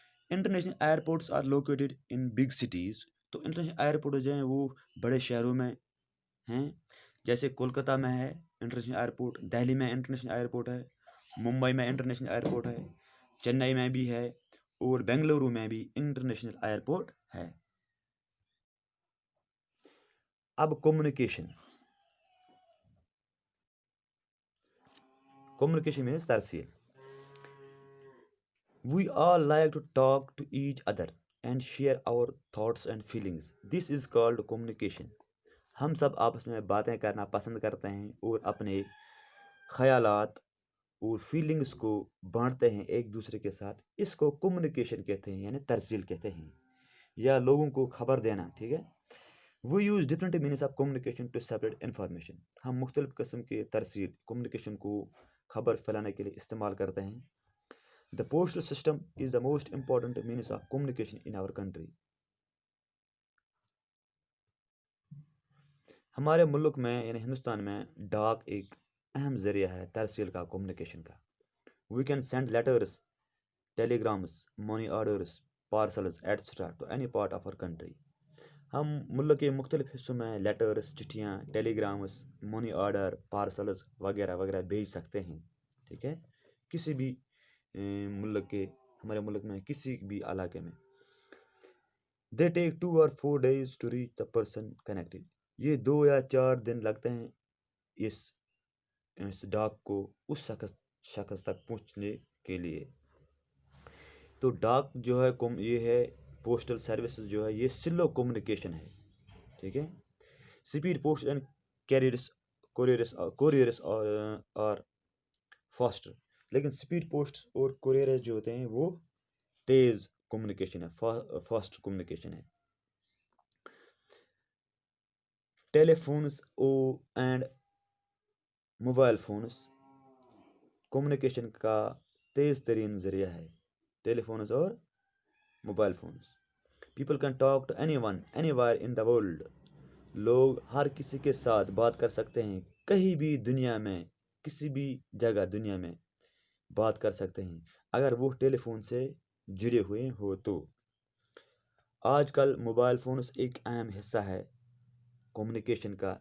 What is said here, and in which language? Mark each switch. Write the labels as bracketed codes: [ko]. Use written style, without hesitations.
[en] International airports are located in big cities. [ur] تو international airport جو ہیں وہ بڑے شہروں میں ہیں، جیسے کولکتہ میں ہے انٹرنیشنل ایئرپورٹ، دہلی میں انٹرنیشنل ایئرپورٹ ہے، ممبئی میں انٹرنیشنل ایئرپورٹ ہے، چنئی میں بھی ہے، اور بنگلورو میں بھی انٹرنیشنل ایئرپورٹ ہے. اب کمیونیکیشن مینس ترسیل. [en] We all like to talk to each other and share our thoughts and feelings. This is called communication. [ur] ہم سب آپس میں باتیں کرنا پسند کرتے ہیں اور اپنے خیالات اور فیلنگس کو بانٹتے ہیں ایک دوسرے کے ساتھ. اس کو کمیونیکیشن کہتے ہیں، یعنی ترسیل کہتے ہیں، یا لوگوں کو خبر دینا. ٹھیک ہے. [en] We use different means of communication to separate information. [ur] ہم مختلف قسم کے ترسیل کمیونیکیشن کو خبر پھیلانے کے لیے استعمال کرتے ہیں. [en] The postal system is the most important means of communication in our country. [ur] ہمارے ملک میں یعنی ہندوستان میں ڈاک ایک اہم ذریعہ ہے ترسیل کا، کمیونیکیشن کا. [en] We can send letters, telegrams, money orders, parcels, etc. to any part of our country. [ur] ہم ملک کے مختلف حصوں میں لیٹرز، چٹھیاں، ٹیلی گرامس، منی آرڈر، پارسلز وغیرہ وغیرہ بھیج سکتے ہیں. ٹھیک ہے، کسی بھی ملک کے، ہمارے ملک میں کسی بھی علاقے میں. [en] They take 2 or 4 days to reach the person connected. [ur] یہ 2 یا 4 دن لگتے ہیں اس ڈاک کو اس شخص تک پہنچنے کے لیے. تو ڈاک جو ہے یہ ہے پوسٹل سروسز جو ہے یہ سلو کمیونیکیشن ہے. ٹھیک ہے. [en] Speed post and carriers couriers اور faster. [ur] لیکن اسپیڈ پوسٹ اور کوریئرس جو ہوتے ہیں وہ تیز کمیونیکیشن ہے، فاسٹ کمیونیکیشن ہے. ٹیلی phones and mobile phones communication کا تیز ترین ذریعہ ہے. ٹیلی فونس اور mobile phones. [en] People can talk to anyone anywhere in the world. [ur] لوگ ہر کسی کے ساتھ بات کر سکتے ہیں، کہیں بھی دنیا میں، کسی بھی جگہ دنیا میں بات کر سکتے ہیں اگر وہ ٹیلی فون سے جڑے ہوئے ہو تو. آج کل موبائل فونس ایک اہم حصہ ہے کمیونیکیشن کا.